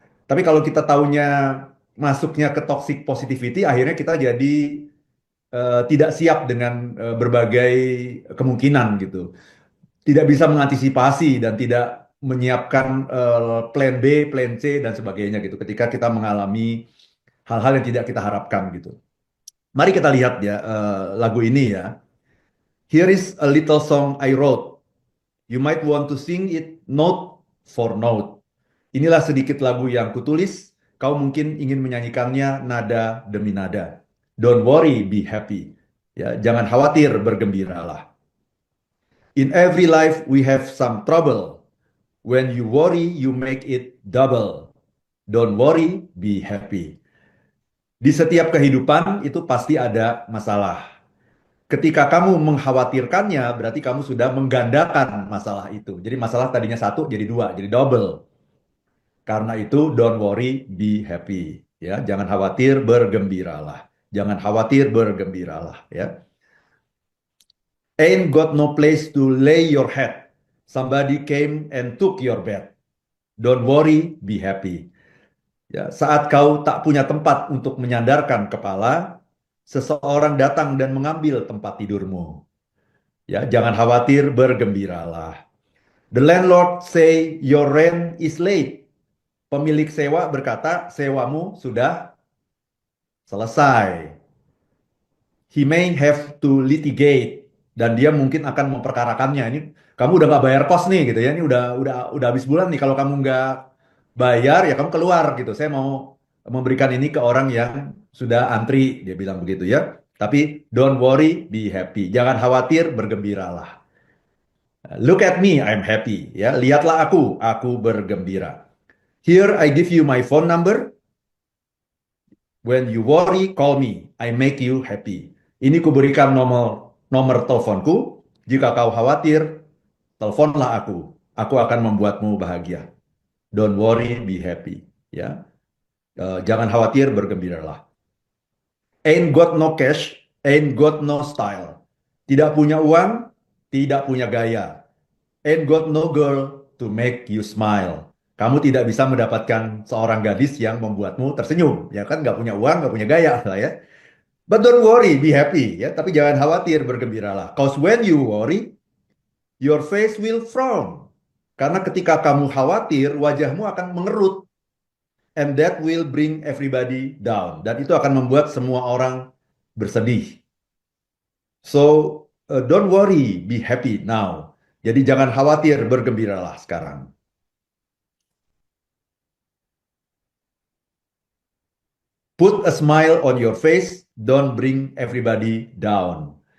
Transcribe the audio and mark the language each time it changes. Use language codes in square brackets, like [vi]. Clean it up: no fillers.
[id] Tapi kalau kita taunya masuknya ke toxic positivity, akhirnya kita jadi tidak siap dengan berbagai kemungkinan gitu. Tidak bisa mengantisipasi dan tidak menyiapkan plan B, plan C dan sebagainya gitu. Ketika kita mengalami hal-hal yang tidak kita harapkan gitu. Mari kita lihat ya lagu ini ya. [en] Here is a little song I wrote. You might want to sing it note for note. [id] Inilah sedikit lagu yang kutulis. Kau mungkin ingin menyanyikannya nada demi nada. [en] Don't worry, be happy. [id] Ya, jangan khawatir, bergembiralah. [en] In every life we have some trouble. When you worry, you make it double. Don't worry, be happy. [id] Di setiap kehidupan itu pasti ada masalah. Ketika kamu mengkhawatirkannya, berarti kamu sudah menggandakan masalah itu. Jadi masalah tadinya satu jadi dua, jadi double. Karena itu [en] don't worry, be happy. [id] Ya, jangan khawatir, bergembiralah. Jangan khawatir, bergembiralah. [en] Ya, ain't got no place to lay your head. Somebody came and took your bed. Don't worry, be happy. [id] Ya, saat kau tak punya tempat untuk menyandarkan kepala, seseorang datang dan mengambil tempat tidurmu. Ya, jangan khawatir, bergembiralah. [en] The landlord say your rent is late. [id] Pemilik sewa berkata, sewamu sudah selesai. [en] He may have to litigate [id] dan dia mungkin akan memperkarakannya. Ini kamu udah nggak bayar kos nih gitu ya. Ini udah habis bulan nih. Kalau kamu nggak bayar ya kamu keluar gitu. Saya mau memberikan ini ke orang yang sudah antri. Dia bilang begitu ya. [en] Tapi don't worry, be happy. [id] Jangan khawatir, bergembiralah. [en] Look at me, I'm happy. [id] Ya, lihatlah aku bergembira. [en] Here I give you my phone number. When you worry, call me. I make you happy. [id] Ini kuberikan nomor nomor teleponku. Jika kau khawatir, teleponlah aku. Aku akan membuatmu bahagia. [en] Don't worry, be happy. [id] Ya, jangan khawatir, bergembiralah. [en] Ain't got no cash, ain't got no style. [id] Tidak punya uang, tidak punya gaya. [en] Ain't got no girl to make you smile. [id] Kamu tidak bisa mendapatkan seorang gadis yang membuatmu tersenyum. Ya kan, nggak punya uang, nggak punya gaya lah ya. [en] But don't worry, be happy. [id] Ya, tapi jangan khawatir, bergembiralah. [en] Cause when you worry, your face will frown. [id] Karena ketika kamu khawatir, wajahmu akan mengerut. [en] And that will bring everybody down. [id] Dan itu akan membuat semua orang bersedih. [en] So, don't worry, be happy now. [id] Jadi jangan khawatir, bergembiralah sekarang. [en] Put a smile on your face, don't bring everybody down.